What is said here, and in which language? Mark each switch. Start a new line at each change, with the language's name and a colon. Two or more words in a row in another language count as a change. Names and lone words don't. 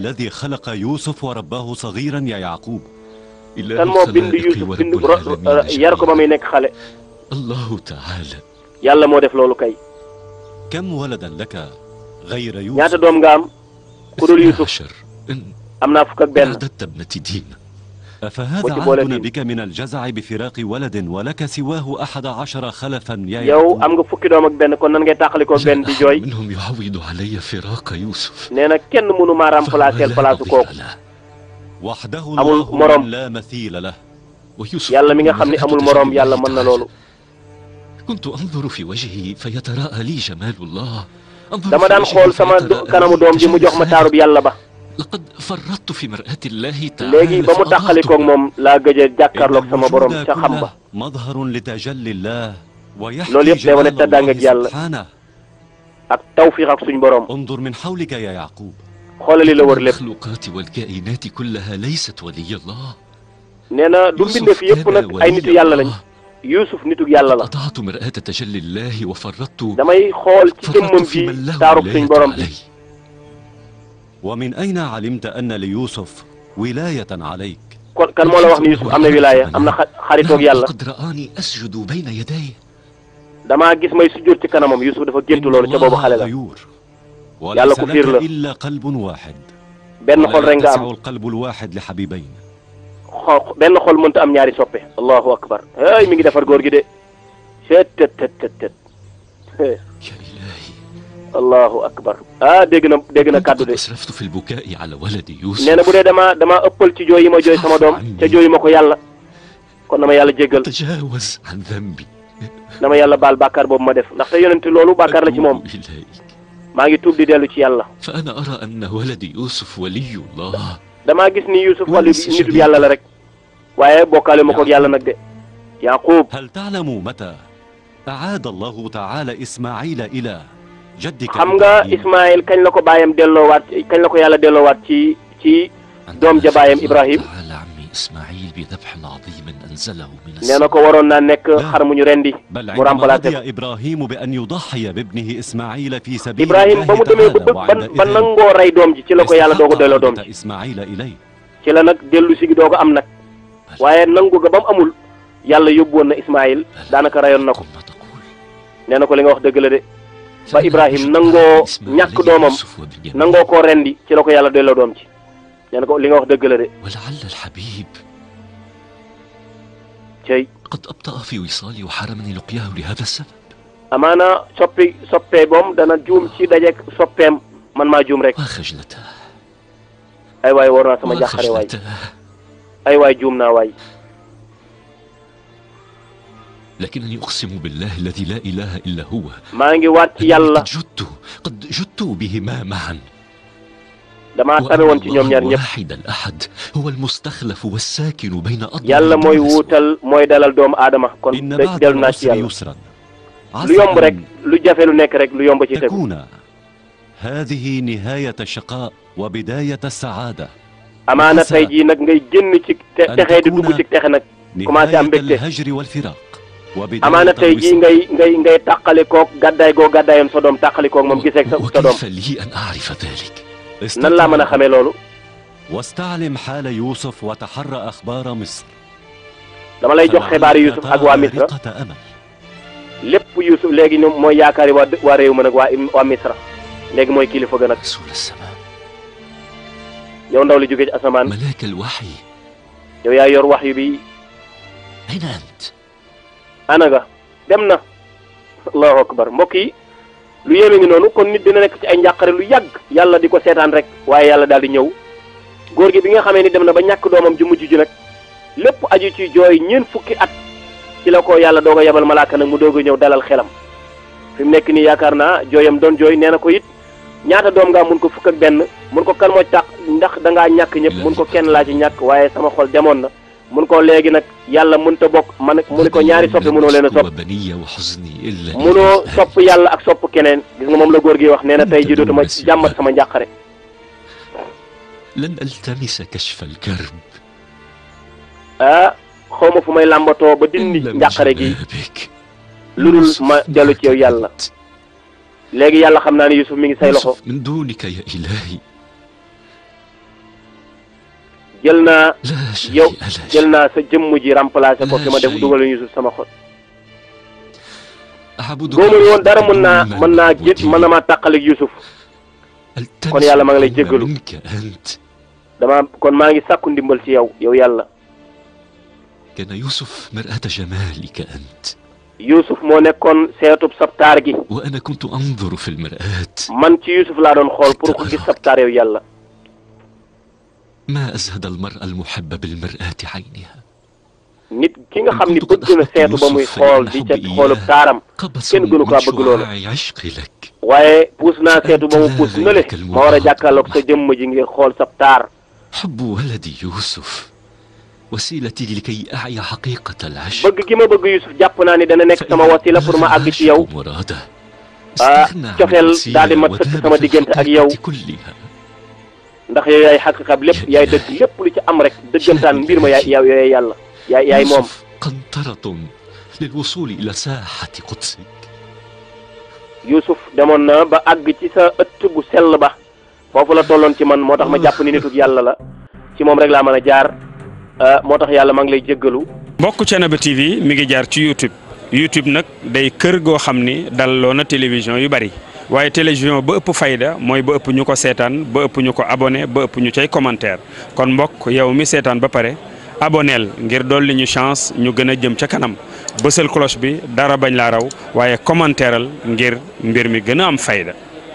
Arabic: الذي خلق يوسف وربّاه صغيرا يا يعقوب.
Wolof: kan moo bind Youssouf bind yar ko ba muy nekk xale.
Arabic: الله تعالى.
Wolof: yàlla moo def loolu kay.
Arabic: كم ولدا لك غير يوسف.
Wolof: ñaata doom nga am ku dul Youssouf. am naa fukk ak benn.
Arabic: أفهذا عهدنا بك من الجزع بفراق ولد ولك سواه 11 خلفا يا
Wolof: yow am nga fukki doom ak benn kon nan ngay tàqalikoo benn di jooy.
Arabic: منهم يعوض علي فراق يوسف.
Wolof: nee na kenn mënu maa
French: remplacer place
Wolof: kooku.
Arabic: وحده
Wolof: amul morom
Arabic: لا مثيل له.
Wolof: yàlla mi nga xam ne amul morom yàlla mën na loolu.
Arabic: كنت أنظر في وجهه فيتراءى لي جمال الله.
Wolof: dama daan xool sama kanamu doom ji mu jox ma taarub yàlla ba.
Arabic: لقد فرطت في مرآة الله تعالى.
Wolof: léegi ba mu tàqalikoog moom laa gëj a jàkkaarloog sama borom ca xam ba.
Arabic: مظهر لتجلي الله
Wolof: loolu yëpp day wane tàddaange ak yàlla ak tawfiq ak suñu borom.
Arabic: انظر من حولك يا يعقوب.
Wolof: xoolali la wër lépp.
Arabic: المخلوقات والكائنات كلها ليست ولي الله.
Wolof: nee na du mbindeef yëpp nag ay nitu yàlla lañ. Youssouf nitu yàlla la.
Arabic: قطعت مرآة تجلي الله وفرطت.
Wolof: damay xool ci jëmmam ji taarub suñu borom bi.
Arabic: ومن أين علمت أن ليوسف ولاية عليك؟
Wolof: kon kan moo la wax ni Youssouf am na wilaaya am na xaritoog yàlla.
Arabic: قد رآني أسجد بين يديه.
Wolof: damaa gis may sujjóot ci kanamam Youssouf dafa géntu loolu ca boobu xale la. yàlla ku fiir la.
Arabic: إلا قلب واحد.
Wolof: benn xol rek nga am.
Arabic: القلب الواحد لحبيبين.
Wolof: benn xol mënta am ñaari soppe.
Arabic: الله أكبر.
Wolof: hey mi ngi defar góor gi de.
Arabic: tet. الله أكبر.
Wolof: dégg na kàddu de.
Arabic: أسرفت في البكاء على ولد يوسف.
Wolof: nee na bu dee damaa ëppal ci jooy yi ma jooy sama doom ca jooy ma ko yàlla kon dama yàlla jéggal.
Arabic: تجاوز عن ذنبي.
Wolof: dama yàlla baal bàkkaar boobu ma def ndaxte yonent loolu bàkkaar la ci moom. maa ngi tuub di dellu ci yàlla.
Arabic: فأنا أرى أن ولد يوسف ولي الله.
Wolof: damaa gis ni Youssouf wàllu nitu yàlla la rek waaye bokkaale ma ko yàlla nag de. Yaaqub.
Arabic: هل تعلم متى أعاد الله تعالى إسماعيل إلى جدك؟
Wolof: xam nga Ismaël kañ la ko baayam delloowaat kañ la ko yàlla delloowaat ci doom ja baayam Ibrahim. nee na ko waroon naa nekk xar mu ñu rendi mu remplacé ko.
Arabic: إبراهيم بأن يضحي بابنه إسماعيل في سبيل
Wolof: Ibrahim ba mu demee ba nangoo rey doom ji ci la ko yàlla doog a delloo doom ji.
Arabic: إسماعيل إليه.
Wolof: ci la nag dellu si gi doog a am nag waaye nangu ga ba mu amul yàlla yóbbu woon na Ismaïl daanaka rayoon na ko nee na ko li nga wax dëgg la de ba Ibrahim nangoo ñàkk doomam nangoo koo rendi ci la ko yàlla delloo doom ci nee na ko li nga wax dëgg la de
Arabic: ولعل الحبيب
Wolof: cey
Arabic: قد أبطأ في وصالي وحرمني لقياه لهذا السبب
Wolof: amaana soppee boom dana juum ci dajeek soppeem man maa juum rek
Arabic: وخجلته
Wolof: ay waay war naa sama jàqare waay ay waay juum naa waay
Arabic: لكنني أقسم بالله الذي لا إله إلا هو
Wolof: maa ngi waat ci yàlla
Arabic: قد جدت بهما معا
Wolof: damaa tabe woon ci ñoom ñaar ñëpp
Arabic: واحد الأحد هو المستخلف والساكن بين أضلاع
Wolof: yàlla mooy wuutal mooy dalal doomu aadama kon dellu naa ci yàlla lu yomb rek lu jafe lu nekk rek lu yomb ci tegu
Arabic: تكون هذه نهاية الشقاء وبداية السعادة
Wolof: amaana tey jii nag ngay génn ci texee di dugg ci texe nag commencé am mbégte
Arabic: الهجر والفراق
Wolof: amaana tey jii ngay tàqalikoog gàddaay goo gàddaayoon sa doom tàqalikoog moom gisee sa doom
Arabic: وكيف لي أن أعرف ذلك
Wolof: nan laa mën a xamee loolu
Arabic: واستعلم حال يوسف وتحرى أخبار مصر
Wolof: dama lay jox xibaari Youssouf ak waa Misra lépp Youssouf léegi ñoom mooy yaakaari waa réew ma nag waa Misra léegi mooy kilifa gën nag yow ndaw li jóge ci asamaan
Arabic: ملاك الوحي
Wolof: yow yaa yor wax yu bi
Arabic: أين أنت
Wolof: ana nga dem na
Arabic: الله أكبر
Wolof: mbokk yi lu yéeme ngi noonu kon nit dina nekk ci ay njàqare lu yàgg yàlla di ko seetaan rek waaye yàlla daal di ñëw góor gi bi nga xamee ni dem na ba ñàkk doomam ju mujj ji nag lépp aju ci jooy ñeent fukki at ci la ko yàlla doog a yebal malaaka nag mu doog a ñëw dalal xelam fi mu nekk nii yaakaar naa jooyam doon jooy nee na ko it ñaata doom nga mun ko fukk ak benn mun ko kan moo tax ndax da ngaa ñàkk ñëpp mun ko kenn laa ci ñàkk waaye sama xol demoon na mun ko léegi nag yàlla mënut a bokk man mu ne ko ñaari soppi mënoo leen a sopp mënoo sopp yàlla ak sopp keneen gis nga moom la góor gi wax nee na tey ji dootuma jàmmat sama njàqare
Arabic: لن ألتمس كشف الكرب
Wolof: ah xaw ma fu may làmbatoo ba dindi njàqare gi lu dul ma dellu ci yow yàlla léegi yàlla xam naa ne Youssouf mi ngi say loxo
Arabic: من دونك يا إلهي
Wolof: jël naa yow jël naa sa jëmm ji remplacé ko fi ma def dugal Youssouf sama xol góomuñu woon dara mën naa gét mën na maa tàqaleeg Youssouf kon yàlla maa ngi lay jéggalu kon maa ngi sàkku ndimbal ci yow yàlla
Arabic: كان يوسف مرآة جمالك أنت
Wolof: Youssouf moo nekkoon seetub sabtaar gi
Arabic: وأنا كنت أنظر في المرآة
Wolof: man ci Youssouf laa doon xool pour ko gis sabtaar yow yàlla
Arabic: ما أزهد المرأة المحبة بالمرآة عينها
Wolof: nit ki nga xam ni bëgg na seetu ba muy xool di ca xoolub taaram kenn gënu kaa bëgg loolu waaye puus naa seetu ba mu puus na le ma war a jàkkaarloog sa jëmm ji ngir xool sab taar
Arabic: حب ولدي يوسف وسيلتي لكي أعي حقيقة العشق
Wolof: bëgg gi ma bëgg Youssouf jàpp naa ni dana nekk sama wasila pour ma àgg ci yow cofeel daal di mat sëkk sama diggante ak yow ndax yow yaay xaqiqa lépp yaay dëgg lépp lu ci am rek dëggantaan mbir ma yaay yàlla yaay moom
Arabic: قنطرة للوصول إلى ساحة قدسك
Wolof: Youssouf demoon na ba àgg ci sa ëtt bu sell ba foofu la tolloon ci man moo tax ma jàpp ni nituk yàlla la ci moom rek laa mën a jaar moo tax yàlla maa ngi lay jéggalu mbokk Thiénaba TV mi ngi jaar ci YouTube nag day kër goo xam ni dalloo na télévision yu bari waaye télévision ba ëpp fayda mooy ba ëpp ñu ko seetaan ba ëpp ñu ko abonné ba ëpp ñu cay commentaire kon mbokk yow mi seetaan ba pare aboneel ngir dolli ñu chance ñu gën a jëm ca kanam bësal cloche bi dara bañ laa raw waaye commentaireal ngir mbir mi gën a am fayda